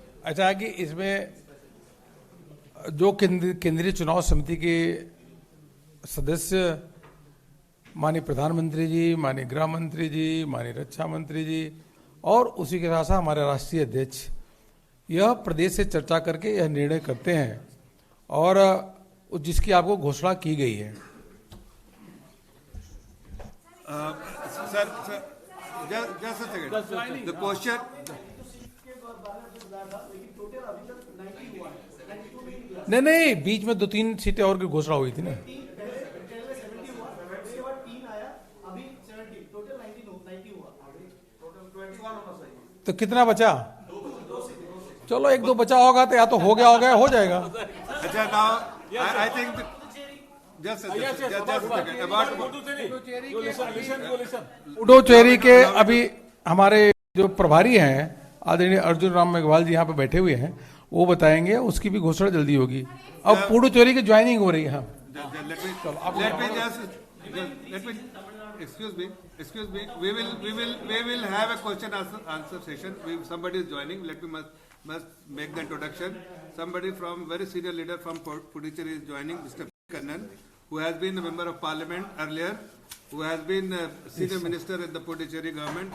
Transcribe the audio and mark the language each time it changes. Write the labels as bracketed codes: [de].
[hi] अच्छा है कि इसमें जो केंद्रीय चुनाव समिति के सदस्य माननीय प्रधानमंत्री जी, माननीय गृह मंत्री जी, माननीय रक्षा मंत्री जी और उसी के साथ साथ हमारे राष्ट्रीय अध्यक्ष यह प्रदेश से चर्चा करके यह निर्णय करते हैं और जिसकी आपको घोषणा की गई है। [en] Sir just a second. The question. [hi] नहीं, बीच में 2-3 सीटें और की घोषणा हुई थी ना। तो कितना बचा? चलो 1-2 बचा होगा तो या तो हो गया हो जाएगा। अच्छा, [en] now I think just a second. About [hi] Puducherry के अभी हमारे जो प्रभारी हैं आदरणीय अर्जुन राम मेघवाल जी यहाँ पे बैठे हुए हैं, वो बताएंगे, उसकी भी घोषणा जल्दी होगी। अब पुडुचेरी की ज्वाइनिंग हो रही है। हाँ, [en] excuse me. We will have a question answer session. Somebody is joining. Let me must make the introduction. Somebody from very senior leader from Puducherry is joining, Mr. Kannan, who has been a member of parliament earlier, who has been a senior minister in the Puducherry government.